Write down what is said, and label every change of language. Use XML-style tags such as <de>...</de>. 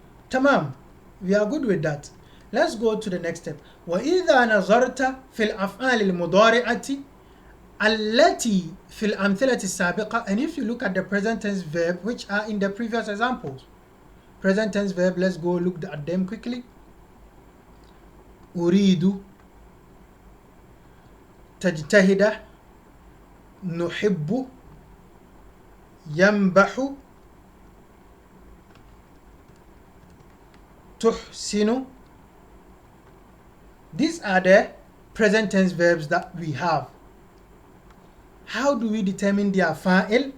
<en>Tamam, we are good with that. Let's go to the next step.</en> <ar>وإذا نظرت في الأفعال المضارعة التي في الأمثلة السابقة,</ar> <en>and if you look at the present tense verb which are in the previous examples. Present tense verb, let's go look at them quickly.</en> <ar>أريد, تجتهد, نحب, ينبح, تحسن.</ar> <en>These are the present tense verbs that we have. How do we determine their fa'il?</en>